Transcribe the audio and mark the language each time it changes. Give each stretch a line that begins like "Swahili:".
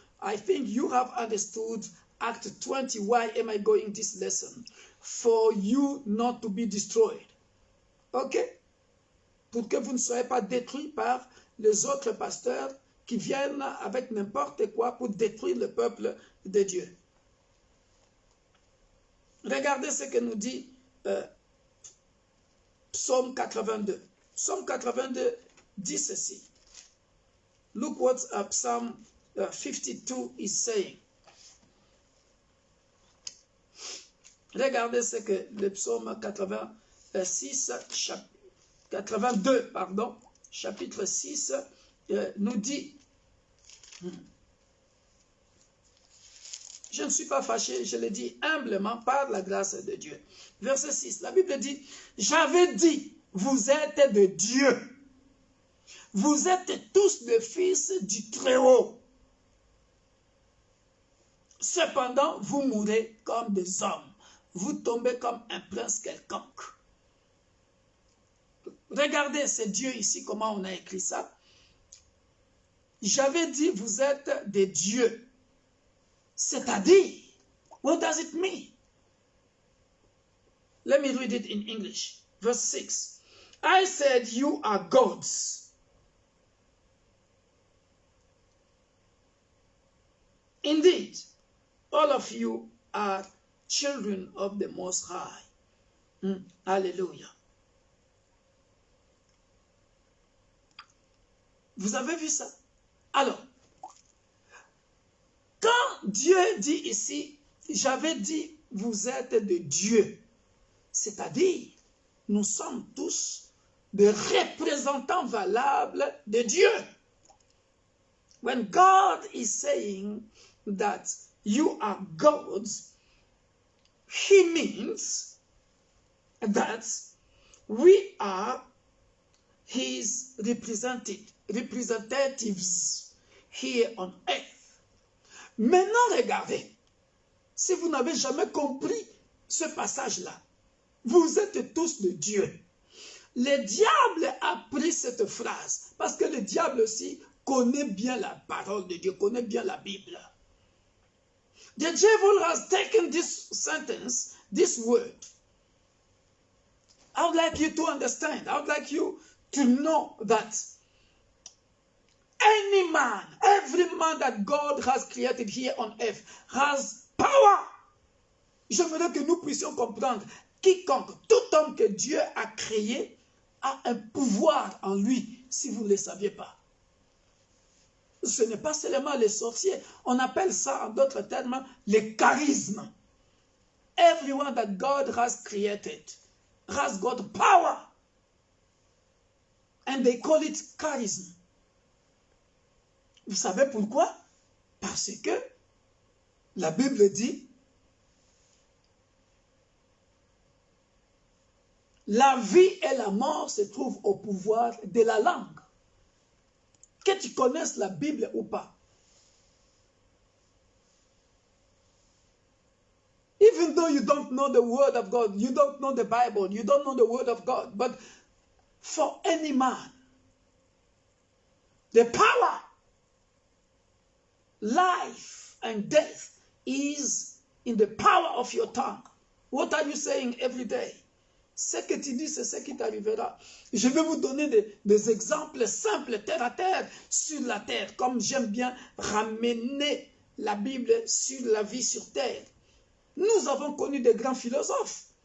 English: I think you have understood Act 20, why am I going this lesson? For you not to be destroyed. Ok?
French: Pour que vous ne soyez pas détruits par les autres pasteurs qui viennent avec n'importe quoi pour détruire le peuple de Dieu. Regardez ce que nous dit Psaume 82. Psaume 82 dit ceci.
English: Look what Psalm 52 is saying.
French: Regardez ce que le psaume 82, chapitre 6, nous dit. Je ne suis pas fâché, je le dis humblement par la grâce de Dieu. Verset 6, la Bible dit, j'avais dit, vous êtes de Dieu. Vous êtes tous les fils du Très-Haut. Cependant, vous mourrez comme des hommes. Vous tombez comme un prince quelconque. Regardez, c'est Dieu ici, comment on a écrit ça. J'avais dit, vous êtes des dieux. C'est-à-dire,
English: what does it mean? Let me read it in English. Verse 6. I said, you are gods. Indeed, all of you are children of the Most High.
French: Alléluia. Vous avez vu ça? Alors, quand Dieu dit ici, j'avais dit, vous êtes de Dieu, c'est-à-dire, nous sommes tous des représentants valables de Dieu.
English: When God is saying that you are gods, He means that we are His representatives here on earth.
French: Maintenant, regardez, si vous n'avez jamais compris ce passage-là, vous êtes tous de Dieu. Le diable a pris cette phrase, parce que le diable aussi connaît bien la parole de Dieu, connaît bien la Bible.
English: The devil has taken this sentence, this word. I would like you to understand, I would like you to know that any man, every man that God has created here on earth has power.
French: Je voudrais que nous puissions comprendre, quiconque, tout homme que Dieu a créé a un pouvoir en lui, si vous ne le saviez pas. Ce n'est pas seulement les sorciers. On appelle ça, en d'autres termes, les charismes.
English: Everyone that God has created has got power. And they call it charism.
French: Vous savez pourquoi? Parce que la Bible dit, la vie et la mort se trouvent au pouvoir de la langue. Que tu connaisses la Bible ou pas.
English: Even though you don't know the word of God, you don't know the Bible, you don't know the word of God, but for any man, the power, life and death is in the power of your tongue. What are you saying every day?
French: Ce que tu dis, c'est ce qui t'arrivera. Je vais vous donner des exemples simples, terre à terre, sur la terre, comme j'aime bien ramener la Bible sur la vie sur terre. Nous avons connu des grands philosophes.